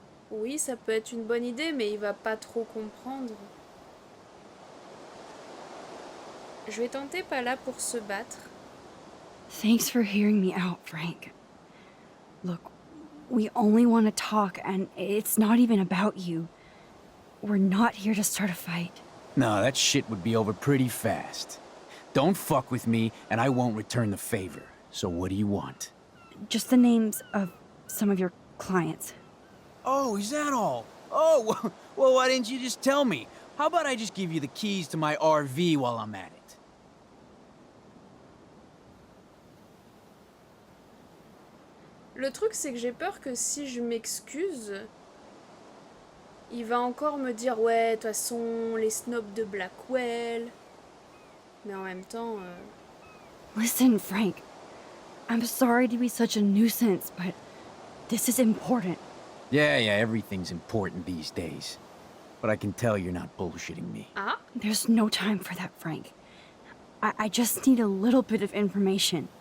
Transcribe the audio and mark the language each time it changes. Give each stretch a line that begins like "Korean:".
French: Oui, ça peut être une bonne idée, mais il va pas trop comprendre. Je vais tenter pas là pour se battre.
English: Thanks for hearing me out, Frank. Look, we only want to talk, and it's not even about you. We're not here to start a fight. No, that shit would be over pretty fast. Don't fuck with me, and I won't return the favor. So what do you want? Just the names of some of your clients. Oh, is that all? Oh, well, why didn't you just tell me? How about I just give you the keys to my RV while I'm at it?
French: Le truc, c'est que j'ai peur que si je m'excuse, il va encore me dire ouais, de toute façon, les snobs de Blackwell. Mais en même temps...
English: Listen, Frank. I'm sorry to be such a nuisance, but this is important. Yeah, everything's important these days. But I can tell you're not bullshitting me. Ah, There's no time for that, Frank. I just need a little bit of information.